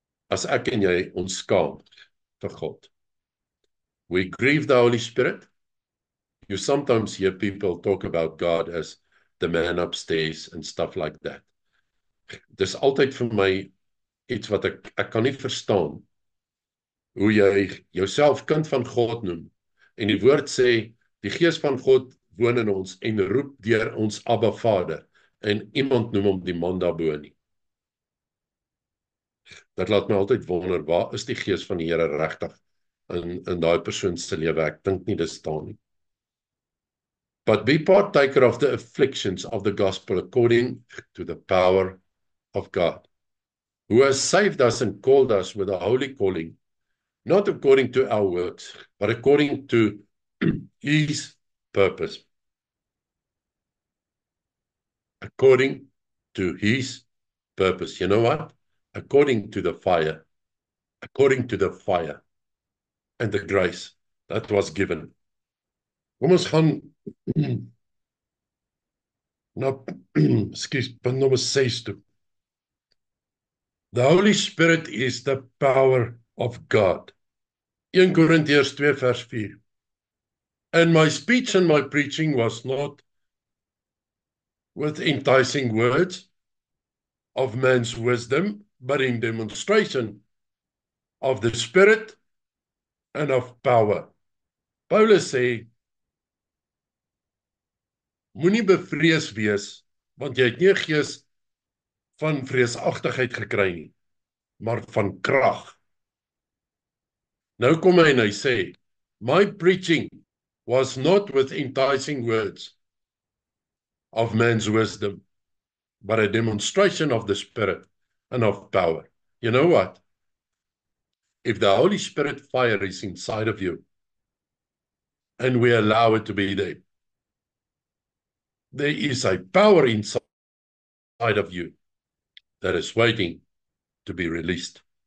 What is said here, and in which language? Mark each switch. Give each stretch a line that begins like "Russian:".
Afrikaans: As ek en jy ons skaam vir God.
English: We grieve the Holy Spirit. You sometimes hear people talk about God as the man upstairs and stuff like that.
Afrikaans: Dis altyd vir my iets wat ek kan nie verstaan hoe jy jouself kind van God noem. En die woord sê, die gees van God woon in ons en roep deur ons Abba Vader. En iemand noem hom die man daarbo nie. Dat laat my altyd wonder, waar is die gees van die Here regtig in daai persoon se lewe? Ek dink nie dit staan nie.
English: But be partaker of the afflictions of the gospel according to the power of God, who has saved us and called us with a holy calling, not according to our works, but according to his purpose. According to his purpose. You know what? According to the fire. According to the fire and the grace that was given.
Afrikaans: Kom ons gaan na punt nommer 6 toe.
English: The Holy Spirit is the power of God.
Afrikaans: 1 Korintiërs 2 vers 4.
English: And my speech and my preaching was not with enticing words of man's wisdom, but in demonstration of the Spirit and of power.
Afrikaans: Paulus sê, moenie bevrees wees, want jy het nie 'n gees van vreesagtigheid gekry nie, maar van krag. Nou kom hy en hy sê,
English: my preaching was not with enticing words of man's wisdom, but a demonstration of the Spirit and of power. You know what? If the Holy Spirit fire is inside of you, and we allow it to be there, there is a power inside of you that is waiting to be released.